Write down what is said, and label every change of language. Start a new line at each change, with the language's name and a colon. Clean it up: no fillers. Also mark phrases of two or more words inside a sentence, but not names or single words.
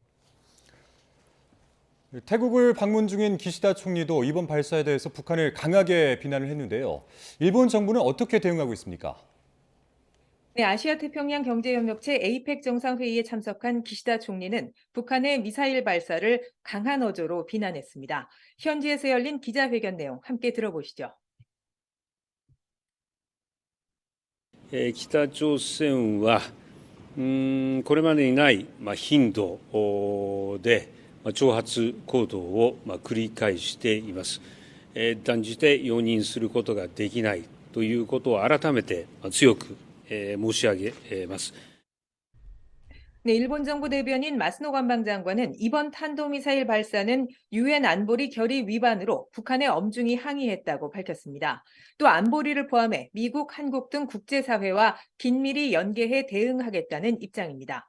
Korean: 태국을 방문 중인 기시다 총리도 이번 발사에 대해서 북한을 강하게 비난을 했는데요. 일본 정부는 어떻게 대응하고 있습니까? 네, 아시아 태평양 경제협력체 APEC 정상회의에 참석한 기시다 총리는 북한의 미사일 발사를 강한 어조로 비난했습니다. 현지에서 열린 기자회견 내용 함께 들어보시죠.
Japanese: 北朝鮮はこれまでにない頻度で挑発行動を繰り返しています。断じて容認することができないということを改めて強く申し上げます。
Korean: 네, 일본 정부 대변인 마스노 관방장관은 이번 탄도미사일 발사는 유엔 안보리 결의 위반으로 북한에 엄중히 항의했다고 밝혔습니다. 또 안보리를 포함해 미국, 한국 등 국제사회와 긴밀히 연계해 대응하겠다는 입장입니다.